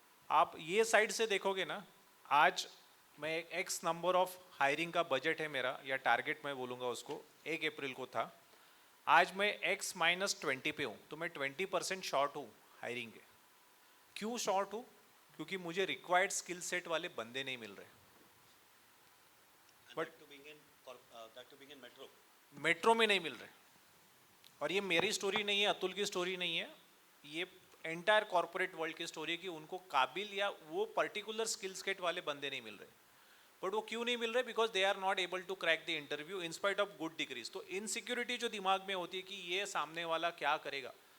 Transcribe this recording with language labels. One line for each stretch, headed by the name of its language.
Hindi: आप ये साइड से देखोगे ना, आज मैं एक एक्स नंबर ऑफ हायरिंग का बजट है मेरा, या टारगेट मैं बोलूँगा उसको, 1 अप्रैल को था. आज मैं x-20 पे हूँ, तो मैं 20% शॉर्ट हूँ हायरिंग के. क्यों शॉर्ट हूँ? क्योंकि मुझे रिक्वायर्ड स्किल सेट वाले बंदे नहीं मिल रहे.
English: But that to being in metro.
Hindi: Metro में नहीं मिल रहे. और ये मेरी स्टोरी नहीं है, अतुल की स्टोरी नहीं है, ये एंटायर कॉर्पोरेट वर्ल्ड की स्टोरी है कि उनको काबिल या वो पर्टिकुलर स्किल सेट वाले बंदे नहीं मिल रहे. बट वो क्यों नहीं मिल रहे?
English: Because they are not able to crack the interview in spite of good degrees.
Hindi: तो इनसिक्योरिटी जो दिमाग में होती है कि ये सामने वाला क्या करेगा.